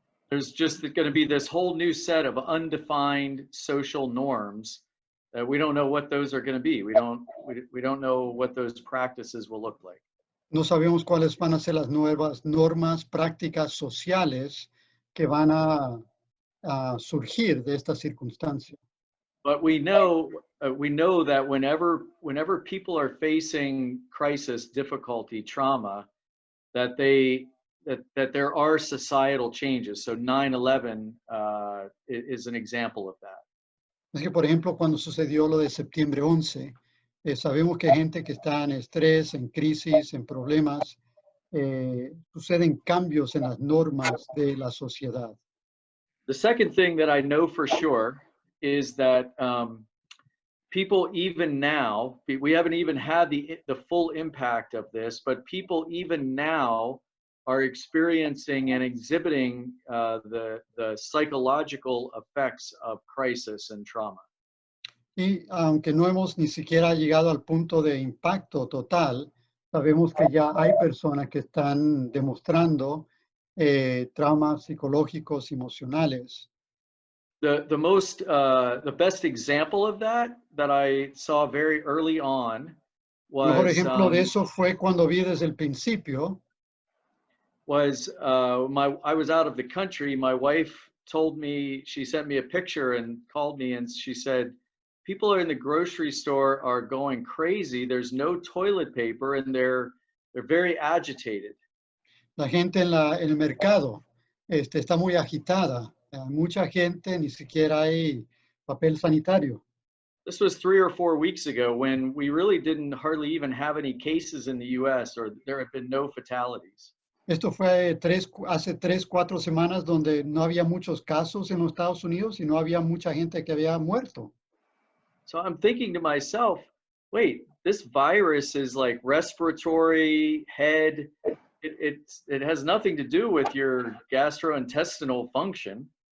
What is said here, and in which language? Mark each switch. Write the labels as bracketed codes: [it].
[en] There's just going to be this whole new set of undefined social norms that we don't know what those are going to be. We don't know what those practices will look like. [es] No sabemos cuáles van a ser las nuevas normas, prácticas sociales que van a surgir de esta circunstancia. [en] But we know that whenever people are facing crisis, difficulty, trauma, that there are societal changes. So 9/11 is an example of that. [es] Es que, por ejemplo, cuando sucedió lo de septiembre 11, sabemos que hay gente que está en estrés, en crisis, en problemas, suceden cambios en las normas de la sociedad. [en] The second thing that I know for sure is that people even now, we haven't even had the full impact of this, but people even now are experiencing and exhibiting the psychological effects of crisis and trauma. [es] Y aunque no hemos ni siquiera llegado al punto de impacto total, sabemos que ya hay personas que están demostrando traumas psicológicos, emocionales. [en] The best example of that I saw very early on [es] El mejor [en] was [es] ejemplo de eso fue cuando vi desde el principio. [en] I was out of the country. My wife told me, she sent me a picture and called me, and she said, people are in the grocery store are going crazy. There's no toilet paper, and they're very agitated. [es] La gente en el mercado está muy agitada. Mucha gente, ni siquiera hay papel sanitario. [en] This was 3 or 4 weeks ago when we really didn't hardly even have any cases in the US, or there have been no fatalities. [es] Esto fue hace 3-4 semanas donde no había muchos casos en los Estados Unidos y no había mucha gente que había muerto. [en] So I'm thinking to myself, wait, this virus is like respiratory, head. It has nothing to do with your gastrointestinal function.